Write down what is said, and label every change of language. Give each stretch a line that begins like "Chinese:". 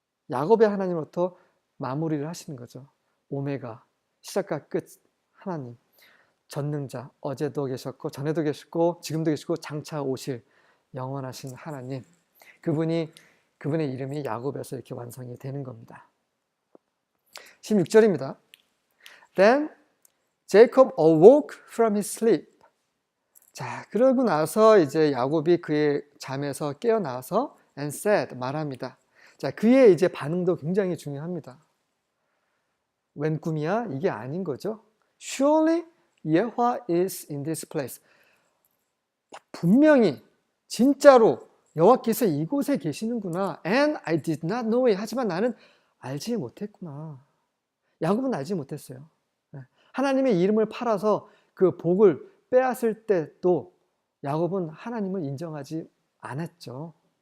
Korean: 야곱의 하나님으로부터 마무리를 하시는 거죠. 오메가, 시작과 끝 하나님. 전능자, 어제도 계셨고 전에도 계시고 지금도 계시고 장차 오실 영원하신 하나님. 그분의 이름이 야곱에서 이렇게 완성이 되는 겁니다. 16절입니다. Then
English: Jacob awoke from his sleep.
Korean: 자, 그러고 나서 이제 야곱이 그의 잠에서 깨어나서
English: and said,
Korean: 말합니다. 자, 그의 이제 반응도 굉장히 중요합니다. 웬 꿈이야? 이게 아닌 거죠.
English: Surely 예호와 is in this place.
Korean: 분명히 진짜로 여호와께서 이곳에 계시는구나.
English: And I did not know it.
Korean: 하지만 나는 알지 못했구나. 야곱은 알지 못했어요. 하나님의 이름을 팔아서 그 복을 빼앗을 때도 야곱은 하나님을 인정하지 않았죠.